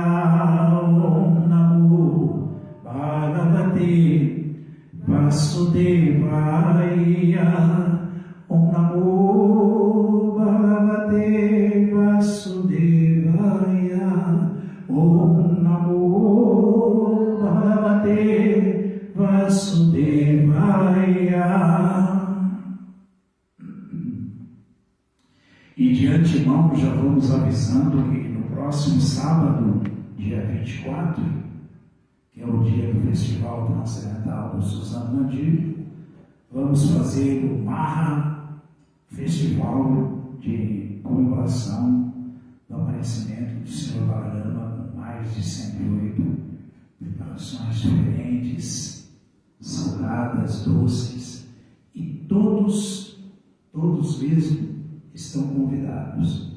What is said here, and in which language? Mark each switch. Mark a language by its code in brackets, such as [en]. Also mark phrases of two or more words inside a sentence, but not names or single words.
[sa] ॐ नमो भगवते वासुदेवाय. ॐ नमो भगवते वासुदेवाय. ॐ नमो भगवते वासुदेवाय. [pt] E de antemão já vamos avisando que no próximo sábado, dia 24, que é o dia do Festival Transcendental do Susana Mandir, vamos fazer o Maha Festival de comemoração do aparecimento do Senhor Balarama, com mais de 108 preparações diferentes, salgadas, doces, e todos mesmo estão convidados.